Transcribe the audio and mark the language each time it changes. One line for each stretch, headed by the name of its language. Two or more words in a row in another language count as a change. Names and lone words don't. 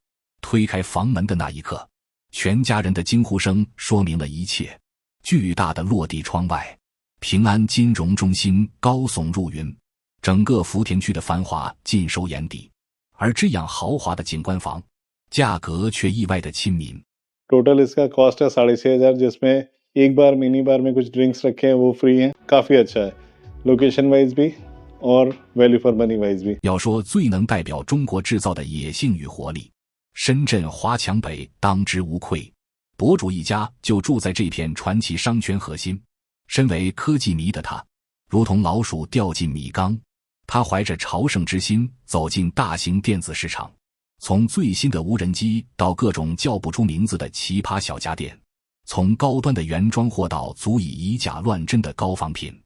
Chinese: 推开房门的那一刻，全家人的惊呼声说明了一切。巨大的落地窗外，平安金融中心高耸入云，整个福田区的繁华尽收眼底。而这样豪华的景观房，价格却意外的亲民。
Hindi: टोटल इसका कॉस्ट है 6,500, जिसमें एक बार
English: mini bar
Hindi: में कुछ ड्रिंक्स रखे हैं वो फ्री हैं, काफी अच्छा है
English: location wise
Hindi: भी और
English: value for money wise
Hindi: भी।
Chinese: 要说最能代表中国制造的野性与活力，深圳华强北当之无愧。博主一家就住在这片传奇商圈核心。身为科技迷的他，如同老鼠掉进米缸。他怀着朝圣之心走进大型电子市场，从最新的无人机到各种叫不出名字的奇葩小家电，从高端的原装货到足以以假乱真的高仿品。